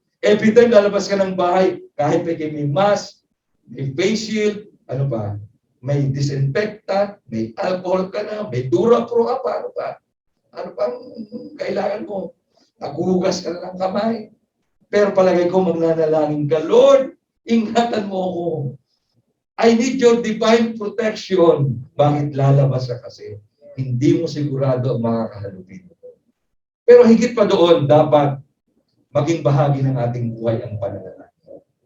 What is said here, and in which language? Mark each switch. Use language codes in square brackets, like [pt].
[en] Every time [tl] lalabas ka ng bahay, kahit may mask, may face shield, ano pa, may disinfectant, may alcohol ka na, may Durapro ka pa, ano pa? Ano pang kailangan mo? Naghuhugas ka na ng kamay. Pero palagay ko, magnanalangin ka, Lord, ingatan mo ako. [en] I need your divine protection. [tl] Bakit lalabas ka kasi? Hindi mo sigurado ang makakahalubin mo. Pero higit pa doon, dapat maging bahagi ng ating buhay ang pananalangin.